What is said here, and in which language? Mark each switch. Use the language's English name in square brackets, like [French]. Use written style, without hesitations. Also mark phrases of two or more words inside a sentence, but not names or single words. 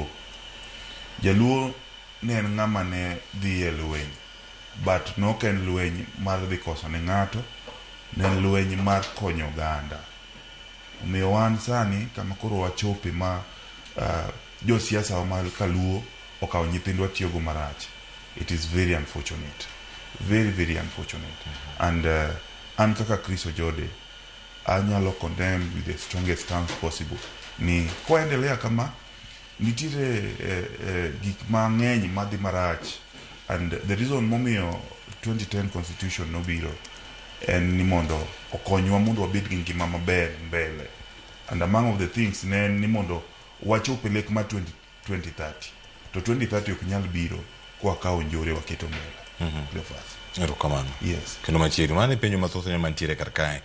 [Luo (Kenya and Tanzania)] Jaluo ne en ng'ama ne dhi e lweny, but nok en lweny mar dhi koso ne ng'ato, ne en lweny mar konyo oganda. Omiyo wan sani kama koro wachope ma jo siasa wa mar kaluo okawo nyithindwa tiyogo marach. [English] It is very unfortunate. Very, very unfortunate. [Luo (Kenya and Tanzania)] And an kaka Chris Ojode, anyalo [English] condemn with the strongest stance possible. [Luo (Kenya and Tanzania)] Ni koendelea kama nitire gik mang'eny madhi marach. [English] And the reason [Luo (Kenya and Tanzania)] momiyo 2010 constitution nobiro en ni mondo okonywa mondo wabed gi ngima maber mbele. [English] And among of the things [Luo (Kenya and Tanzania)] ne ni mondo wachope lek ma 2030. To 2030 ok nyal biro kwa kawo njore waketo mbele. Erokamano. [English] Yes. [Luo (Kenya and Tanzania)] Kendo machiegni mane penjo mathoth ne mantiere kar kae.